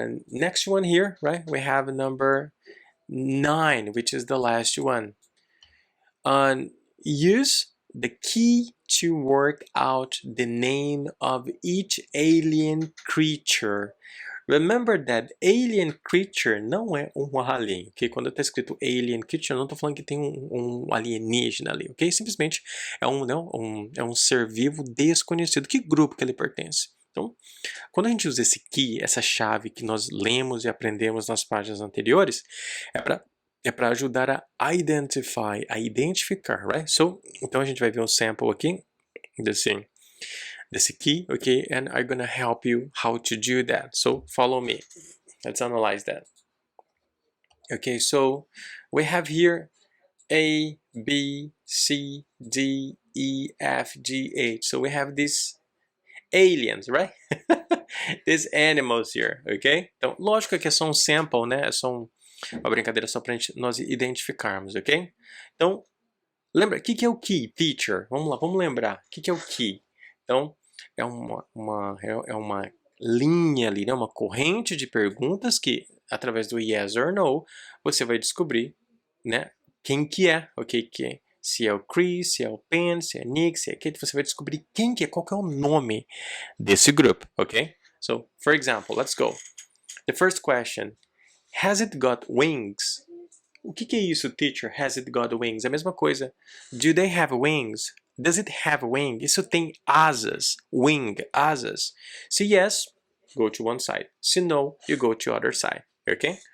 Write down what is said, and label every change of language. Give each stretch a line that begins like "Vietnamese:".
English: Next one here, right? We have number 9, which is the last one. Use the key to work out the name of each alien creature. Remember that alien creature não é alien, ok?
Portuguese: Quando está escrito alien creature, eu não estou falando que tem um alienígena ali, ok? Simplesmente é um ser vivo desconhecido. Que grupo que ele pertence? Então, quando a gente usa esse key, essa chave que nós lemos e aprendemos nas páginas anteriores, é para ajudar a identificar, right? So, então a gente vai ver um sample aqui desse key, okay?
English: And I'm gonna help you how to do that. So follow me. Let's analyze that. Okay, so we have here A, B, C, D, E, F, G, H. So we have these aliens, right? These animals here, ok?
Portuguese: Então, lógico que é só um sample, né? É só uma brincadeira só para nós identificarmos, ok? Então, lembra, o que é o key, teacher? Vamos lá, vamos lembrar. O que é o key? Então, é uma linha ali, né? Uma corrente de perguntas que, através do yes or no, você vai descobrir, né? Quem que é, ok? Se é o Chris, se é o Pen, se é Nick, se é Kate, você vai descobrir quem que é, qual que é o nome desse grupo, ok?
English: So, for example, let's go. The first question, has it got wings?
Portuguese: O que é isso, teacher? Has it got wings? É a mesma coisa. Do they have wings? Does it have wing? Isso tem asas. Wing, asas.
English: Se yes, go to one side. Se no, you go to other side. Okay?